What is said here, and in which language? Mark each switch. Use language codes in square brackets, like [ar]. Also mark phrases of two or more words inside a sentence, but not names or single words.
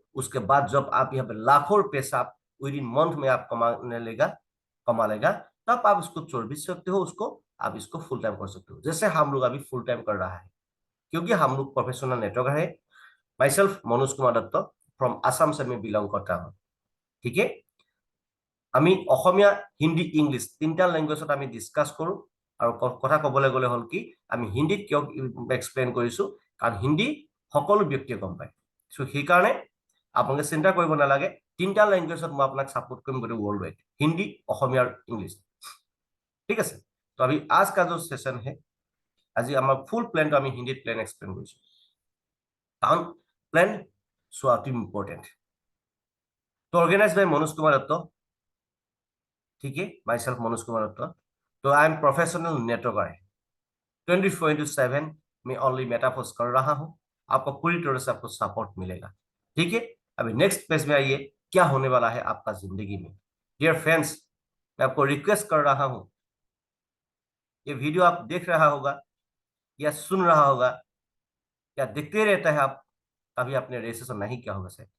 [hi] उसके बाद जब आप यहाँ पे लाखों पैसा आप [en] with in month [hi] में आप कमा लेगा, तब आप उसको छोड़ भी सकते हो, उसको आप इसको [en] full time [hi] कर सकते हो, जैसे हम लोग अभी [en] full time [hi] कर रहा है। क्योंकि हम लोग [en] professional networker [hi] है। [en] myself [hi] मनोज कुमार दत्त फ्रॉम आसाम से मैं बिलोंग करता हूँ। ठीक है, [as] আমি অসমীয়া, হিন্দী, ইংলিছ তিনিটা লেংগুৱেজত আমি ডিছকাছ কৰোঁ। আৰু কথা ক'বলৈ গ'লে হ'ল কি, আমি হিন্দীত কিয় এক্সপ্লেইন কৰিছোঁ, কাৰণ হিন্দী সকলো ব্যক্তিয়ে গম পায়। চ' সেইকাৰণে আপোনালোকে চিন্তা কৰিব নালাগে, তিনিটা লেংগুৱেজত মই আপোনাক ছাপোৰ্ট কৰিম গোটেই [en] world wide, [as] হিন্দী, অসমীয়া আৰু ইংলিছ। ঠিক আছে, তো আমি [hi] आज का जो सेशन है, [as] আজি আমাৰ ফুল প্লেনটো আমি হিন্দীত প্লেন এক্সপ্লেইন কৰিছোঁ, কাৰণ প্লেন চোৱাটো ইম্পৰ্টেণ্ট। তো [en] organize by [as] মনোজ কুমাৰ দত্ত। [hi] ठीक है, [en] myself [hi] मनोज कुमार दत्त। तो [en] I am professional networker, [hi] 24/7 में ओनली मेटाफोर्स कर रहा हूं। आपको पूरी तरह से आपको सपोर्ट मिलेगा। ठीक है, अभी [en] next page [hi] में आइए, क्या होने वाला है आपका जिंदगी में। [en] dear friends, [hi] मैं आपको रिक्वेस्ट कर रहा हूं, ये वीडियो आप देख रहा होगा या सुन रहा होगा या देखते रहता है आप, कभी आपने रजिस्ट्रेशन नहीं किया होगा सर।